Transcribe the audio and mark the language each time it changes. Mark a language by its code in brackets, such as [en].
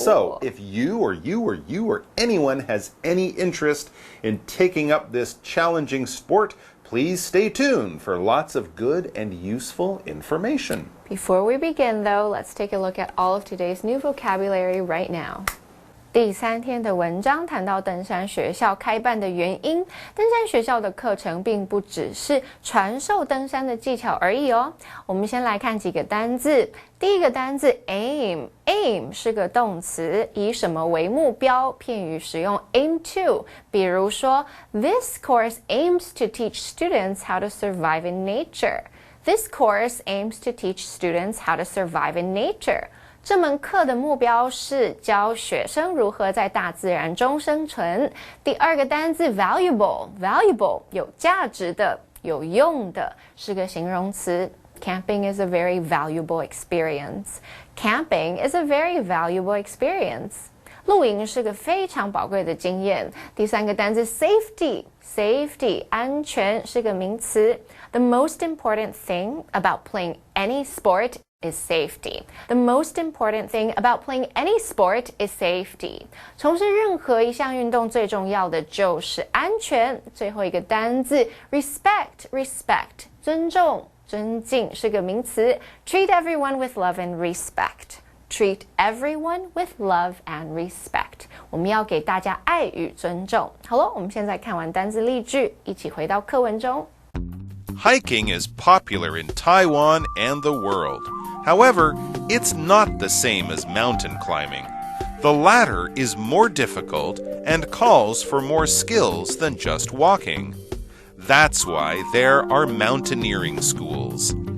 [en] So if you or anyone has any interest in taking up this challenging sport, please stay tuned for lots of good and useful information. Before we begin, though, let's take a look at all of today's new vocabulary right now. [zh] 第3天的文章谈到登山学校开办的原因。登山学校的课程并不只是传授登山的技巧而已哦。我们先来看几个单字。第一个单字 aim 是个动词，以什么为目标？片语使用 aim to。比如说 [en] This course aims to teach students how to survive in nature. This course aims to teach students how to survive in nature. [zh] 这门课的目标是教学生如何在大自然中生存。第二个单字 valuable 有价值的、有用的，是个形容词。 [en] Camping is a very valuable experience. Camping is a very valuable experience. [zh] 露营是个非常宝贵的经验。第三个单字 safety 安全是个名词。 [en] The most important thing about playing any sport is safety. The most important thing about playing any sport is safety. [zh] 从事任何一项运动最重要的就是安全。最后一个单字 respect 尊重、尊敬是个名词。 [en] Treat everyone with love and respect. Treat everyone with love and respect. [zh] 我们要给大家爱与尊重。好了，我们现在看完单字例句，一起回到课文中。 [en] Hiking is popular in Taiwan and the world. However, it's not the same as mountain climbing. The latter is more difficult and calls for more skills than just walking. That's why there are mountaineering schools.